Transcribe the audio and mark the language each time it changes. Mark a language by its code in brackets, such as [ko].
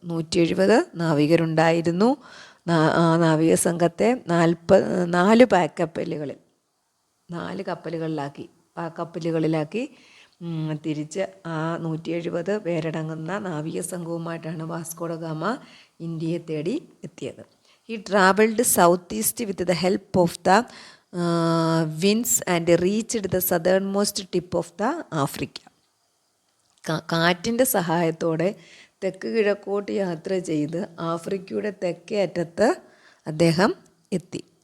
[ml] 170 നാവികരുണ്ടായിരുന്നു. ആ നാവിക സംഘത്തെ 4 പായ്ക്കപ്പലുകളിൽ 4 കപ്പലുകളിലാക്കി തിരിച്ച് ആ 170 പേരടങ്ങുന്ന നാവിക സംഘവുമായിട്ടാണ് വാസ്കോ ഡ ഗാമ ഇന്ത്യയെ തേടി എത്തിയത്. [en] He travelled southeast with the help of the winds and reached the southernmost tip of the Africa. [ml] കാറ്റിൻ്റെ സഹായത്തോടെ തെക്ക് കിഴക്കോട്ട് യാത്ര ചെയ്ത് ആഫ്രിക്കയുടെ തെക്കേ അറ്റത്ത് അദ്ദേഹം എത്തി.